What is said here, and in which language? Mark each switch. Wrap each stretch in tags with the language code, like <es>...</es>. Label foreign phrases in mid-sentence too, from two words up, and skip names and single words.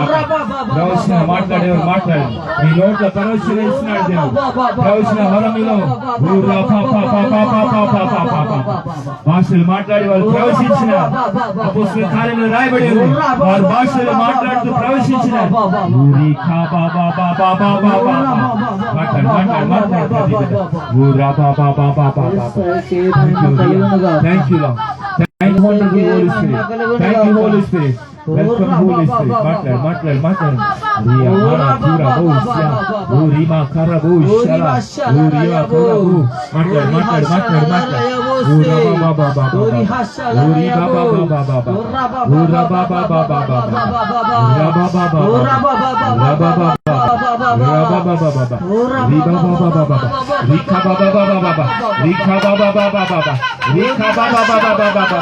<te>ప్రవచన మాట్లాడేవారు మాట్లాడు. మీ నోట్ల ప్రవచన ఇస్తున్నాడు దేవుడు. ప్రవచన వరమిలో ఓ రపా పా పా పా పా పా పా పా పా పా భాషలు మాట్లాడి వారు ప్రవచించిన అపోస్తలుల కార్యములో రాయబడి ఉంది. వారు భాషలు మాట్లాడుతూ ప్రవచించిన</te> <en>Thank you, Lord. Thank you, Holy Spirit. Thank you, Holy Spirit. Welcome, Holy Spirit. Matlad, matlad, matlad. Riya mara pura bosya. O rima kara bosya. O riya kara bo.</en> <te>మాట్లాడు, మాట్లాడు, మాట్లాడు, మాట్లాడు. O raba baba baba. O riba baba baba. O raba baba baba. Raba baba. Raba baba. Raba baba. Riba baba baba. Rika baba baba. Rika baba baba. Rika baba baba.</te>